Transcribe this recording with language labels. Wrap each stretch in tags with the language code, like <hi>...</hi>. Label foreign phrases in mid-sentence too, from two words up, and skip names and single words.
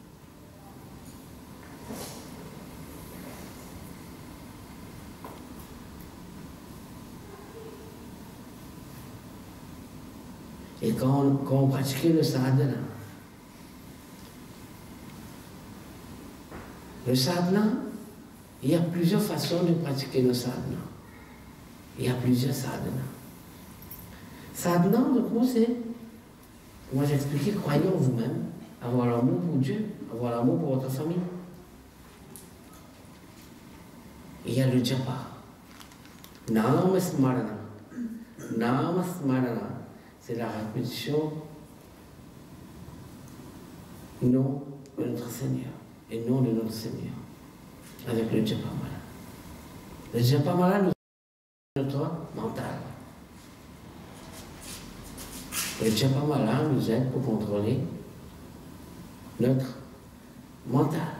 <fr>Et quand on pratiquait le sadhana, il y a plusieurs façons de pratiquer le sadhana. Il y a plusieurs sadhana. Sadhana, donc moi, c'est, moi j'ai expliqué, croyez en vous-même, avoir l'amour pour Dieu, avoir l'amour pour votre famille. Il y a le japa.</fr> <sa>Nama smarana. Nama smarana,</sa> <fr>c'est la répétition nom de notre Seigneur et nom de notre Seigneur avec le japamala. Le japamala nous aide notre mental. Le japamala nous aide pour contrôler notre mental.</fr>